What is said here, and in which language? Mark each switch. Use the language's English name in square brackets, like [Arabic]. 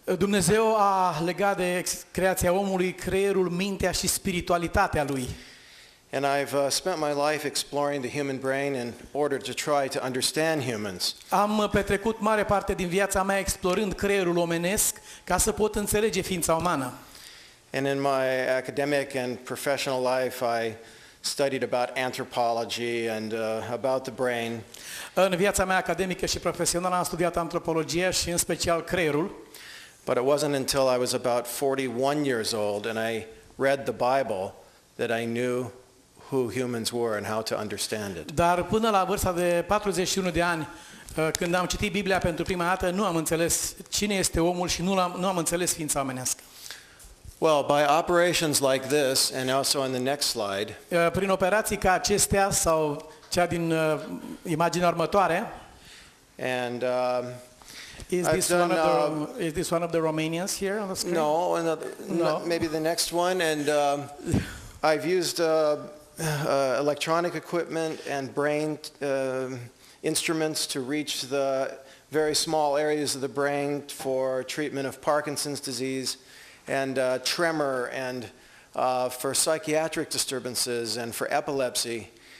[Romanian] Dumnezeu a legat de creația omului creierul, mintea și spiritualitatea lui. [English] And I've spent my life exploring the human brain in order to try to understand humans. [Romanian] Am petrecut mare parte din viața mea explorând creierul omenesc ca să pot înțelege ființa umană. [English] And in my academic and professional life, I studied about anthropology and about the brain. [Romanian] În viața mea academică și profesională am studiat antropologia și în special creierul. [English] But it wasn't until I was about 41 years old and I read the Bible that I knew who humans were and how to understand it. [Romanian] Dar până la vârsta de 41 de ani, când am citit Biblia pentru prima dată, nu am înțeles cine este omul și nu am înțeles ființa omenească. [English] Well, by operations like this, and also in the next slide, [Romanian] Prin operații ca acestea sau cea din imaginea următoare, [English] and is this one of the Romanians here on the screen? no, No. maybe the next one, and I've used electronic equipment and brain instruments to reach the very small areas of the brain for treatment of Parkinson's disease and tremor and for psychiatric disturbances and for epilepsy.